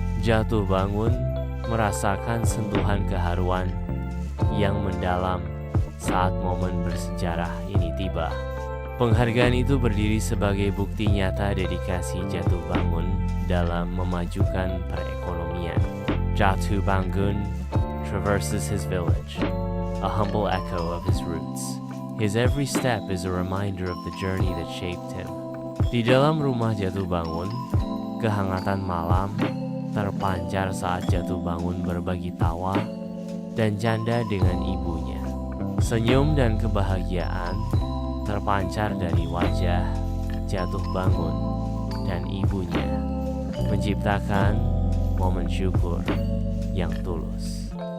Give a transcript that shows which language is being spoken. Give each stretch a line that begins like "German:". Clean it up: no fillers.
Indonesian: Jatuh Bangun merasakan sentuhan keharuan yang mendalam saat momen bersejarah ini tiba. Penghargaan itu berdiri sebagai bukti nyata dedikasi Jatuh Bangun dalam memajukan perekonomian.
English: Jatuh Bangun traverses his village, a humble echo of his roots. His every step is a reminder of the journey that shaped him.
Indonesian: Di dalam rumah Jatuh Bangun, kehangatan malam terpancar saat Jatuh Bangun berbagi tawa dan canda dengan ibunya. Senyum dan kebahagiaan terpancar dari wajah Jatuh Bangun dan ibunya, menciptakan momen syukur yang tulus.